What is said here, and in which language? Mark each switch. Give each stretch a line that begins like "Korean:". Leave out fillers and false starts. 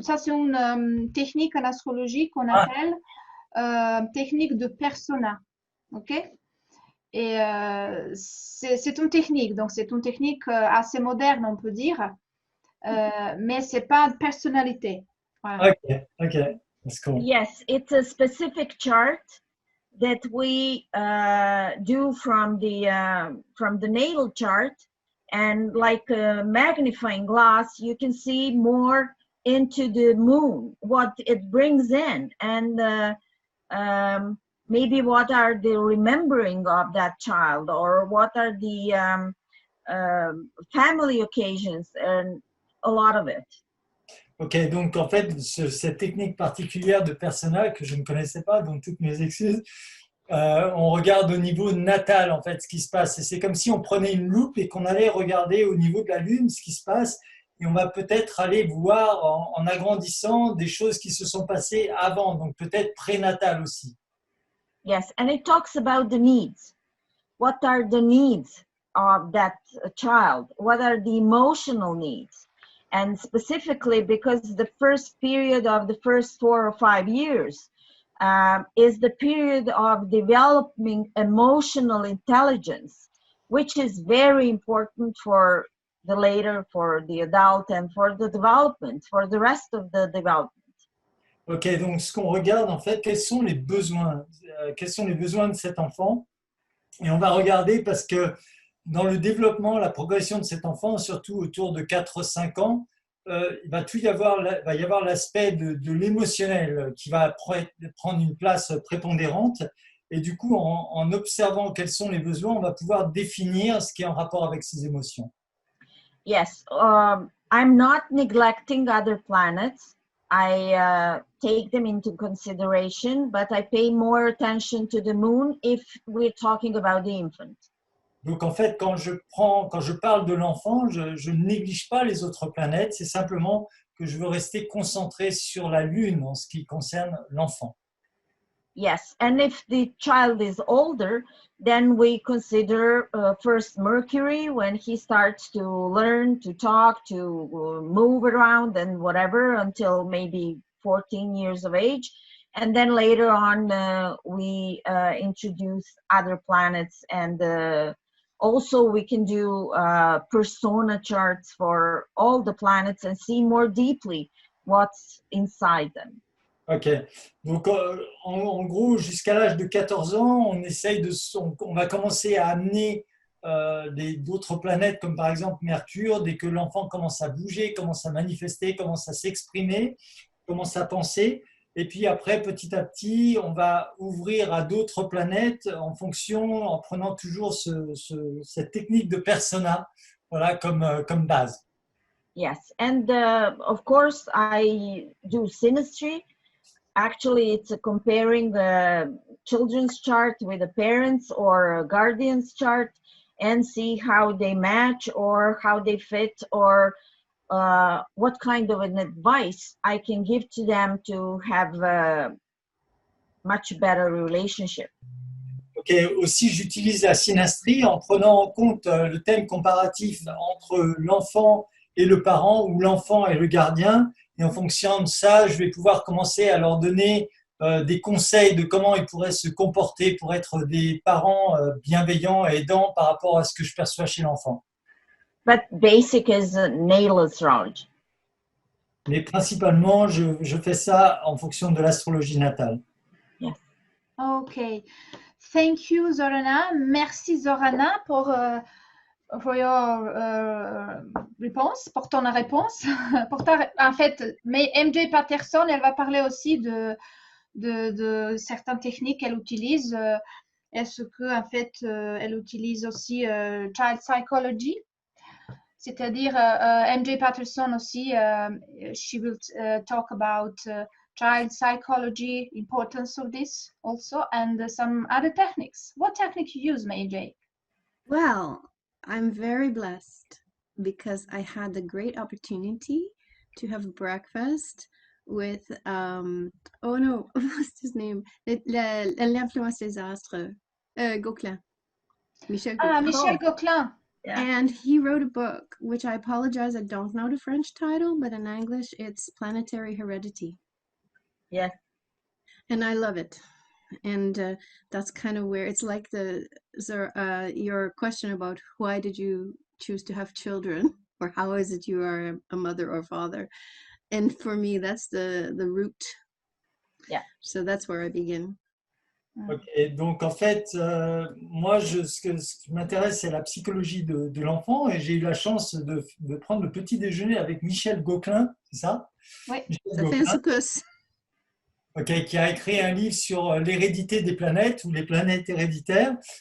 French: Ça, c'est une technique en astrologie qu'on appelle technique de persona. OK? Et c'est une technique. Donc, c'est une technique assez moderne, on peut dire. Mais ce n'est pas une personnalité. Voilà.
English: OK. That's cool. Yes, it's a specific chart that we do from the natal chart, and like a magnifying glass, you can see more into the moon, what it brings in, and maybe what are the remembering of that child, or what are the family occasions, and a lot of it.
French: Ok, donc en fait, cette technique particulière de persona que je ne connaissais pas, donc toutes mes excuses, on regarde au niveau natal en fait ce qui se passe. Et c'est comme si on prenait une loupe et qu'on allait regarder au niveau de la lune ce qui se passe. Et on va peut-être aller voir en agrandissant des choses qui se sont passées avant, donc peut-être prénatal aussi.
English: Yes, and it talks about the needs. What are the needs of that child? What are the emotional needs? And specifically because the first period of the first 4 or 5 years is the period of developing emotional intelligence, which is very important for the later, for the adult, and for the development, for the rest of the development.
French: Ok, donc ce qu'on regarde en fait, quels sont les besoins de cet enfant? Et on va regarder parce que dans le développement, la progression de cet enfant, surtout autour de 4-5 ans, il va y avoir l'aspect de l'émotionnel qui va prendre une place prépondérante. Et du coup, en observant quels sont les besoins, on va pouvoir définir ce qui est en rapport avec ces émotions.
English: Yes, I'm not neglecting other planets. I take them into consideration, but I pay more attention to the moon if we're talking about the infant.
French: Donc en fait, quand je parle de l'enfant, je ne néglige pas les autres planètes, c'est simplement que je veux rester concentré sur la Lune en ce qui concerne l'enfant.
English: Yes, and if the child is older, then we consider first Mercury when he starts to learn to talk, to move around and whatever until maybe 14 years of age. And then later on, we introduce other planets, and also we can do persona charts for all the planets and see more deeply what's inside them.
French: Ok, donc en gros, jusqu'à l'âge de 14 ans, on va commencer à amener d'autres planètes comme par exemple Mercure, dès que l'enfant commence à bouger, commence à manifester, commence à s'exprimer, commence à penser. Et puis après, petit à petit, on va ouvrir à d'autres planètes en prenant toujours cette technique de persona, voilà, comme base.
English: Yes, and of course I do synastry. Actually, it's comparing the children's chart with the parents or a guardian's chart and see how they match or how they fit, or what kind of an advice I can give to them to have a much better relationship.
French: Ok, aussi j'utilise la synastrie en prenant en compte le thème comparatif entre l'enfant et le parent ou l'enfant et le gardien. Et en fonction de ça, je vais pouvoir commencer à leur donner des conseils de comment ils pourraient se comporter pour être des parents bienveillants et aidants par rapport à ce que je perçois chez l'enfant.
English: But basic is natal astrology.
French: Mais principalement, je fais ça en fonction de l'astrologie natale.
English: Yes. Okay. Thank you, Zorana.
French: Merci, Zorana, pour your réponse, pour ton réponse. En fait, mais MJ Patterson, elle va parler aussi de certaines techniques qu'elle utilise. Est-ce que en fait, elle utilise aussi
English: child psychology?
French: c'est-à-dire MJ Patterson aussi,
English: she will talk about child psychology, importance of this also, and some other techniques. What technique you use, MJ? Well, I'm very blessed because I had the great opportunity to have breakfast with, oh no, what's his name?
French: L'influence des astres, Gauquelin. Michel Gauquelin. Ah, Michel Gauquelin.
English: Yeah. And he wrote a book, which I apologize, I don't know the French title, but in English it's Planetary Heredity. Yes. And I love it. And that's kind of where it's like your question about why did you choose to have children, or how is it you are a mother or father? And for me, that's the root. Yeah. So that's where I begin.
French: Ok, donc en fait, moi, ce qui m'intéresse, c'est la psychologie de l'enfant, et j'ai eu la chance de prendre le petit déjeuner avec Michel Gauquelin, c'est ça? Oui. Michel Ça fait un Gauquelin, secousse. ok, qui a écrit un livre sur l'hérédité des planètes ou les planètes héréditaires.